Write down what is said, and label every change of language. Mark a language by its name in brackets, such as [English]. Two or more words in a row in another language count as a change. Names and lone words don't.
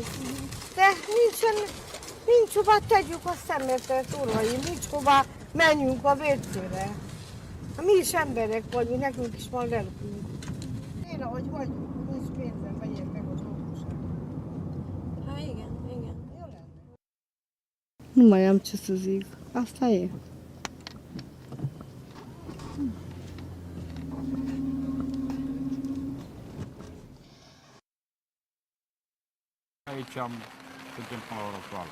[Hungarian] De nincs hova tegyük a szemetet, uraim, nincs hova menjünk a WC-re. Mi is emberek vagyunk, nekünk is van lelkünk. Én ahogy vagyunk, nincs pénzem, vegyek meg az orvoságot. Hát igen. [Romanian] Nu mai am ce să zic. Asta e. Aici suntem până la ora actuală.